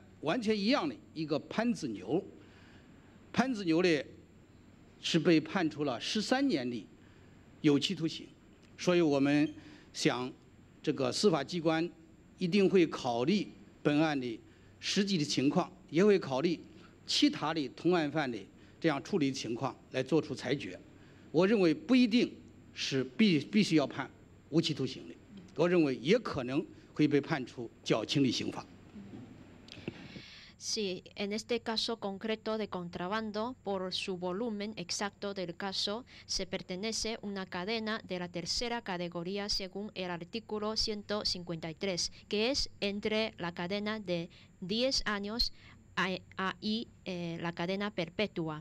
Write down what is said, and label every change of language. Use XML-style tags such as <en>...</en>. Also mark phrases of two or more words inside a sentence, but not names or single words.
<zh>完全一样的一个潘子牛，潘子牛呢是被判处了13年的有期徒刑，所以我们想，这个司法机关一定会考虑本案的实际的情况，也会考虑其他的同案犯的这样处理情况来做出裁决。我认为不一定是必须要判无期徒刑的，我认为也可能会被判处较轻的刑罚。</zh> <es>Sí, en este caso concreto de contrabando, por su volumen exacto del caso, se pertenece a una cadena de la 3ª categoría según el artículo 153, que es entre la cadena de 10 años y la cadena perpetua.</es>